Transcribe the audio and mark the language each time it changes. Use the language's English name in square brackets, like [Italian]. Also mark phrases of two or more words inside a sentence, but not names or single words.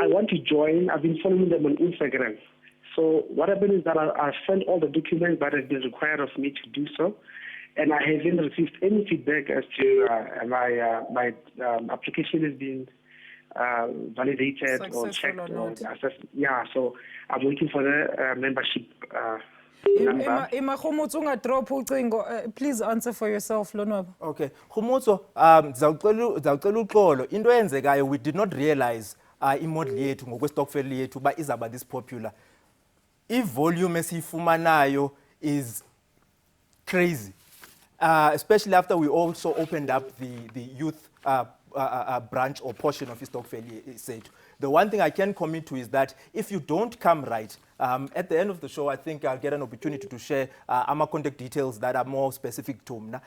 [English] I've been following them on Instagram. So what happened is that I sent all the documents that have been required of me to do so, and I haven't received any feedback as to my application has been validated or Successful checked or or not. assessed. Yeah, so I'm waiting for the membership number. [Xhosa] Imahumutu ungadrop ucingo. [English] Please answer for yourself, Lonwabo. Okay. [Xhosa] Khumutso, zawucela uxolo. Into eyenzekayo, [English] we did not realize [Xhosa] imodel yethu ngokwe-stokvel yethu ba izaba [English] this popular. [Xhosa] I-volume esiyifumanayo [English] is crazy. Especially after we also opened up the youth branch or portion of [Xhosa] Stokvel sethu. [English] The one thing I can commit to is that if you don't come right, at the end of the show, I think I'll get an opportunity to share my contact details that are more specific to me.